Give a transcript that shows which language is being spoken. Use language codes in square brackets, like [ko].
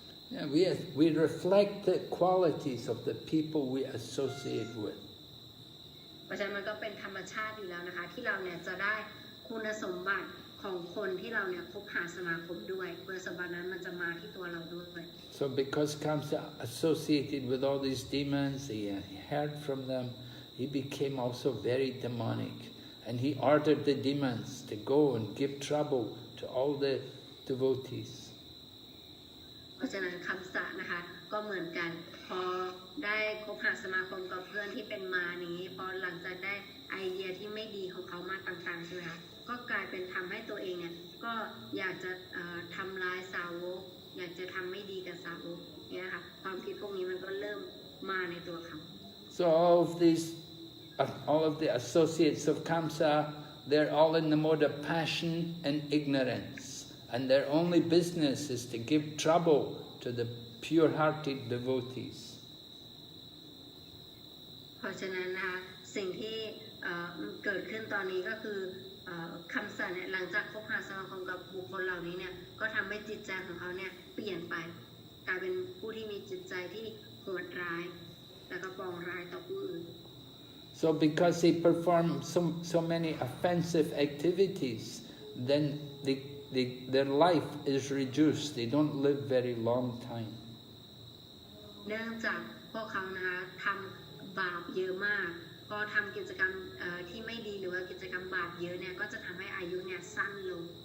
[en] Yeah, we reflect the qualities of the people we associate with. [th] เพราะฉะนั้นมันก็เป็นธรรมชาติอยู่แล้วนะคะที่เราเนี่ยจะได้คุณสมบัติของคนที่เราเนี่ยคบหาสมาคมด้วยคุณสมบัตินั้นมันจะมาที่ตัวเราด้วย [en] So because Kamsa associated with all these demons, he heard from them, he became also very demonic. And he ordered the demons to go and give trouble to all the devotees. [th] เพราะฉะนั้นคำสัตย์นะคะก็เหมือนกันพอได้คบหาสมาคมกับเพื่อนที่เป็นมานี้พอหลังจากได้ไอเดียที่ไม่ดีของเขามาต่างๆใช่ไหมคะก็กลายเป็นทำให้ตัวเองเนี่ยก็อยากจะทำร้ายสาวกอยากจะทำไม่ดีกับสาวกเนี่ยค่ะความคิดพวกนี้มันก็เริ่มมาในตัวเขา [en] So all of the associates of Kamsa, they're all in the mode of passion and ignorance. And their only business is to give trouble to the pure-hearted devotees. [th] เพราะฉะนั้นนะคะสิ่งที่เกิดขึ้นตอนนี้ก็คือคำสัตย์เนี่ยหลังจากคบหาสมาคมกับบุคคลเหล่านี้เนี่ยก็ทำให้จิตใจของเขาเนี่ยเปลี่ยนไปกลายเป็นผู้ที่มีจิตใจที่โหดร้ายแล้วก็ปองร้ายต่อผู้อื่น [en] So because they perform so many offensive activities, then their life is reduced. They don't live very long time. [th] เนื่องจากพวกเขานะคะทำบาปเยอะมากพอทำกิจกรรมที่ไม่ดีหรือว่ากิจกรรมบาปเยอะเนี่ยก็จะทำให้อายุเนี่ยสั้นลง